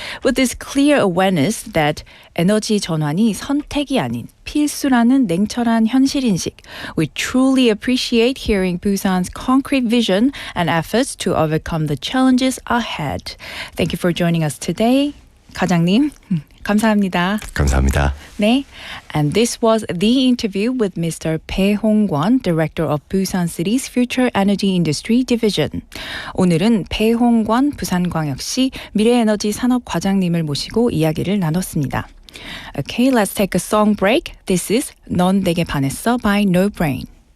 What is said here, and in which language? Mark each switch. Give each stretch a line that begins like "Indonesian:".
English: With this clear awareness that
Korean: 에너지 전환이 선택이 아닌 필수라는 냉철한 현실인식,
English: we truly appreciate hearing Busan's concrete vision and efforts to overcome the challenges ahead. Thank you for joining us today.
Korean: 과장님, 감사합니다. 감사합니다. 네.
English: And this was the interview with Mr. Bae Hong-guan, Director of Busan City's Future Energy Industry Division.
Korean: 오늘은 Bae Hong-guan 부산광역시 미래에너지산업과장님을 모시고 이야기를 나눴습니다.
English: Okay, let's take a song break. This is 넌 내게 반했어 by No Brain.